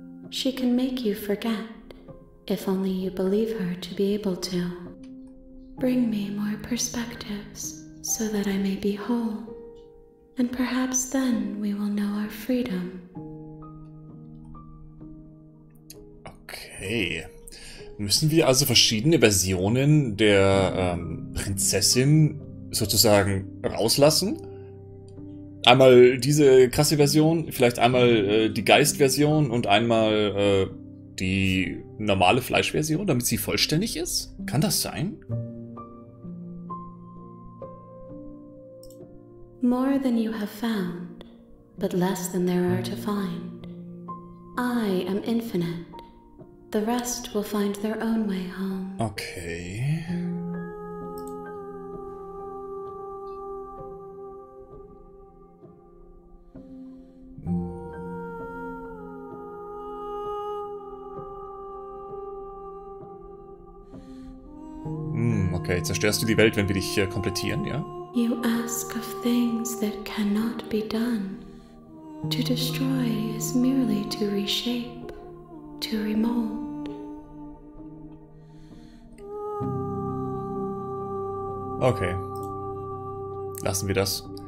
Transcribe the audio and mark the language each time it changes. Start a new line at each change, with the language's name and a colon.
English: She can make you forget, if only you believe her to be able to. Bring me more perspectives, so that I may be whole. And perhaps then we will know our freedom. Okay.
German: Müssen wir also verschiedene Versionen der Prinzessin sozusagen rauslassen? Einmal diese krasse Version, vielleicht einmal die Geist-Version und einmal die normale Fleischversion, damit sie vollständig ist? Kann das sein?
English: More than you have found, but less than there are to find. I am infinite. The rest will find their own way home. Okay.
German: Okay, zerstörst du die Welt, wenn wir dich komplettieren, ja?
English: You ask of things that cannot be done. To destroy is merely to reshape, to remold.
German: Okay. Lassen wir das.